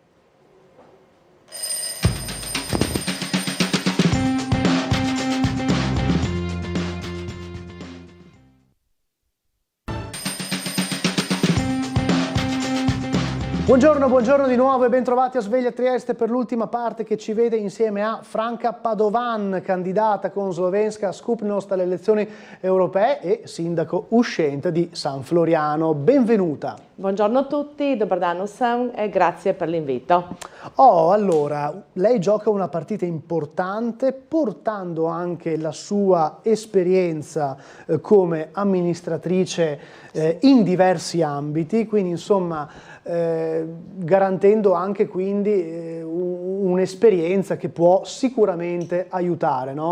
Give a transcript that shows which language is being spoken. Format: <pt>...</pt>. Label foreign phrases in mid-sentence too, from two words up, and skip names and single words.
<it>Buongiorno di nuovo e bentrovati a Sveglia Trieste per l'ultima parte che ci vede insieme a Franca Padovan, candidata con Slovenska Skupnost alle elezioni europee e sindaco uscente di San Floriano. Benvenuta. Buongiorno a tutti,</it> <sl>dobar dan vsem</sl> <it>e grazie per l'invito. Allora, lei gioca una partita importante portando anche la sua esperienza come amministratrice in diversi ambiti, quindi insomma garantendo anche quindi un'esperienza che può sicuramente aiutare, no?</it>